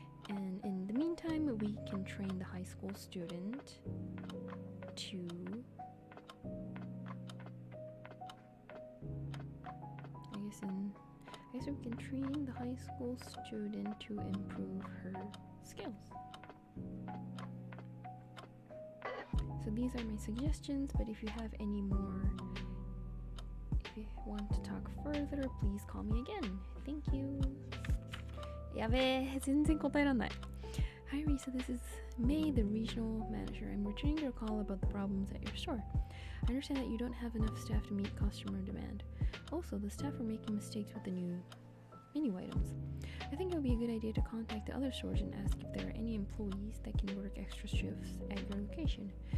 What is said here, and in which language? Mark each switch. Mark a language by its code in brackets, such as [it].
[en] And in the meantime, we can train the high school student to I guess we can train the high school student to improve her skills. So these are my suggestions, but if you have any more, if you want to talk further, please call me again. Thank you. [ja] やべえ、全然答えらんない。 [en] Hi Risa, this is May, the regional manager. I'm returning your call about the problems at your store. I understand that you don't have enough staff to meet customer demand. Also, the staff are making mistakes with the new menu items. I think it would be a good idea to contact the other stores and ask if there are any employees that can work extra shifts at your location.